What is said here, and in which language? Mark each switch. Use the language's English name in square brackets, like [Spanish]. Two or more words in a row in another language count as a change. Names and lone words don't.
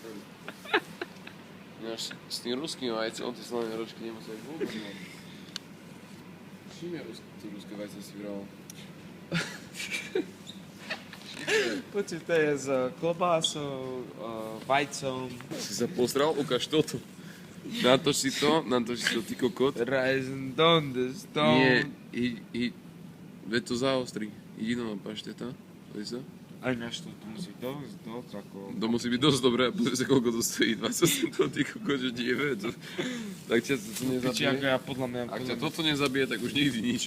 [Slovak] Ináč s tým ruským vajcom, tie slané rožky nemusia ísť vôbec. Čím je tie ruské vajce si vral? Počuť, to je s klobásou, vajcom. Si sa posral? Ukáž toto. Natoč si to, ty kokot. [English] Rising on the stone. [Slovak] Nie, veď to zaostri. Idi do pašteta. Pozri sa. Aj náš to musí dosť ako... To musí byť dosť dobré, pozri sa, koľko to stojí. 20 centov, ty kokot, že nie vie. Tak ťa to Či ako nezabije. ja podľa mňa... Ak ťa toto nezabije, tak už nikdy nič.